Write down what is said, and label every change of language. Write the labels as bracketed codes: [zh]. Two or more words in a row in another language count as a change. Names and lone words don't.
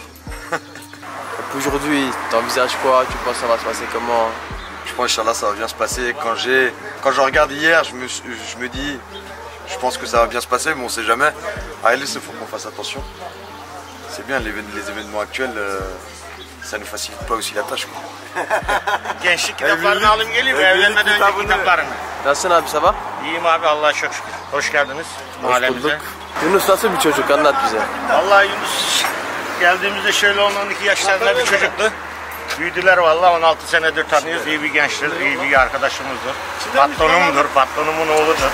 [fr] Aujourd'hui, t'envisages quoi? Tu penses que ça va se passer comment? Je pense que ça va bien se passer. Quand je regarde hier, je me dis, je pense que ça va bien se passer, mais on sait jamais. À RLC, il faut qu'on fasse attention. C'est bien, les événements actuels, ça ne facilite pas aussi la tâche. [tr] Gençlik kitaplarını alayım geleyim. Evlenmeden önceki kitaplarını. Nasılsın abi, [fr] ça va? [tr] İyiyim abi, Allah'a çok şükür. Hoş geldiniz mahallemize. Yunus nasıl bir çocuk? Anlat bize. Vallahi Yunus geldiğimizde şöyle 10-12 yaşlarında bir çocuktu. Büyüdüler vallahi, 16 senedir tanıyoruz. İyi bir gençtir, iyi bir arkadaşımızdır. Patronumdur, patronumun oğludur.